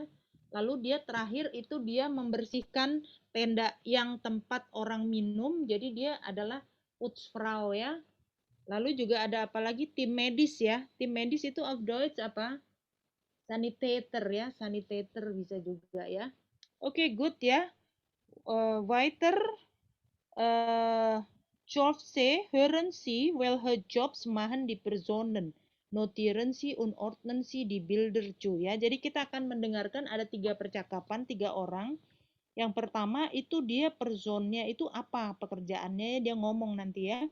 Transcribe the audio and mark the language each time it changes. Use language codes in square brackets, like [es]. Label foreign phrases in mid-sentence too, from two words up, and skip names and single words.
[id] Lalu dia terakhir itu dia membersihkan tenda yang tempat orang minum, jadi dia adalah Putzfrau ya. Lalu juga ada apa lagi? Tim medis ya. Tim medis itu [de] auf Deutsch [id] apa? Sanitator ya, sanitator bisa juga ya. Oke, good ya. Weiter. [de] Jobse, hören Sie, welche Jobs machen die Personen? Notieren Sie und ordnen Sie die Bilder zu. [id] Ya, jadi kita akan mendengarkan ada 3 percakapan, 3 orang. Yang pertama itu dia personnya itu apa pekerjaannya, dia ngomong nanti ya.